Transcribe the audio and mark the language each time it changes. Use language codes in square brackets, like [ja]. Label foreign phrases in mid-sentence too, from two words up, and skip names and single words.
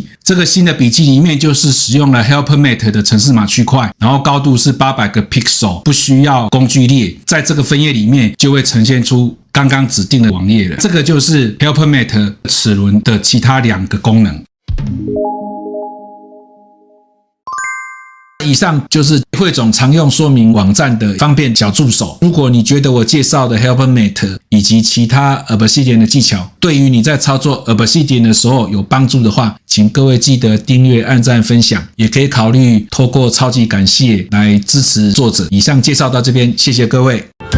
[zh] 這個新的筆記裡面就是使用了 Helpmate 的程式碼區塊，然後高度是800個 pixel， 不需要工具列，在這個分頁裡面就會呈現出剛剛指定的網頁了。這個就是 Helpmate 齒輪的其他兩個功能。以上就是匯總常用說明網站的方便小助手。如果你覺得我介紹的 Helpmate 以及其他 Obsidian 的技巧對於你在操作 Obsidian 的時候有幫助的話，請各位記得訂閱、按讚、分享，也可以考慮透過超級感謝來支持作者。以上介紹到這邊，謝謝各位。